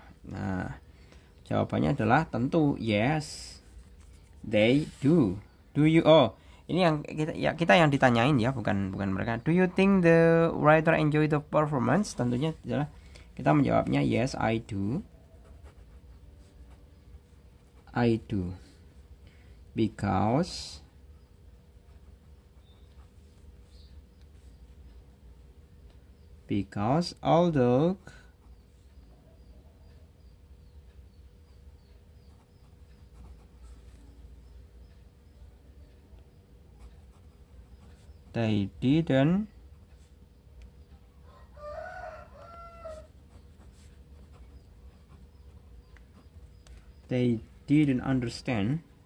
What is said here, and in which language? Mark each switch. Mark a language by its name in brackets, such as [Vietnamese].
[Indonesian] Nah, jawabannya adalah tentu [English] yes, they do. Do you? [Indonesian] Oh, ini yang kita yang ditanyain ya, bukan mereka. [English] Do you think the writer enjoyed the performance? [Indonesian] Tentunya adalah kita menjawabnya [English] yes, I do. I do. Because although they didn't understand